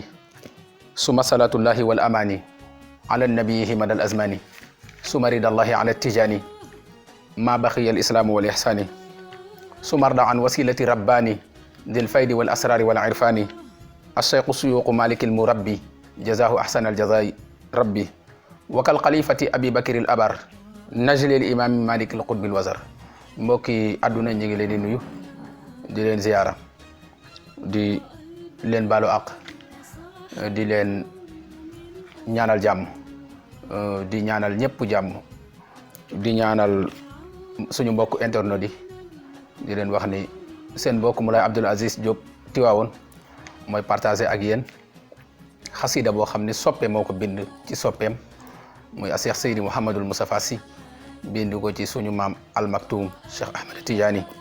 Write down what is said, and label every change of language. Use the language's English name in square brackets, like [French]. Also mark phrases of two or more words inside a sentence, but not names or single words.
[Arabic] ثم صلاة الله والأماني على النبي من الأزمان ثم رضا الله على التجاني ما بقي الإسلام والإحسان ثم رضى عن وسيلة رباني ذي الفيد والأسرار والعرفان الشيخ السيوق مالك المربي جزاه أحسن الجزاء ربي وكالخليفة أبي بكر الأبر نجل الإمام مالك القطب الوزر [Wolof] mbokki àdduna ñu ngi leen di nuyu di leen ziyaara di leen baalu àq di leen ñaanal jàmm di ñaanal ñëpp jàmm di ñaanal suñu mbokk internet yi di leen wax ni seen mbokk Moulay Abdoul Aziz Diop Tiwaawoon mooy partagé ak yéen xasida boo xam ne soppe moo ko bind ci soppeem muy Cheikh Seydi Mouhamadul Moustapha Sy bind ko ci suñu maam Al Maktoum Cheikh Ahmed Tidiane